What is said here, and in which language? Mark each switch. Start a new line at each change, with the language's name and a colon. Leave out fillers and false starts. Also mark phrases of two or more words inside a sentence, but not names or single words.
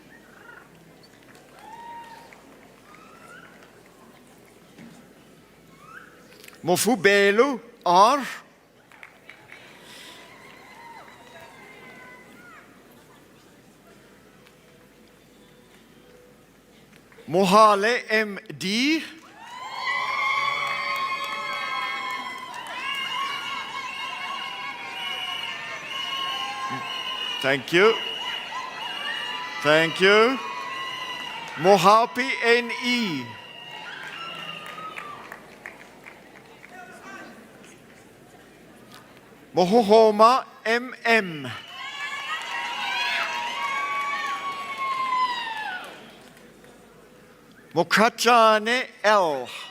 English: Mofubelo R. Mohale MD. Thank you. Thank you. Mohapi NE. Mohohoma MM. Mokachane L.